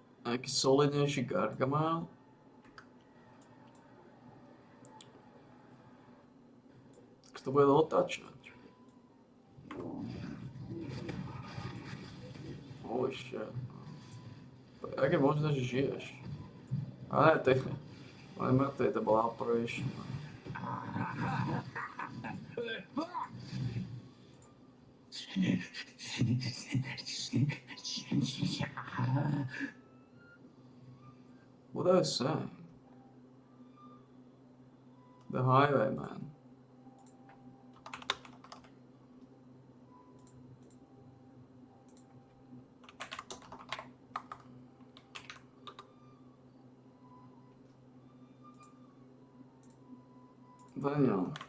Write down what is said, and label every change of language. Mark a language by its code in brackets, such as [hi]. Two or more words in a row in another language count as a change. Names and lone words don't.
[sk] nejaký solidnejší Gargamel. Tak to bude otáčať. [en] Holy shit. [sk] Jak je možné, že žiješ? A ne, to je mŕtvy, to bola operation. [en] What are you saying? The highwayman. Daniel.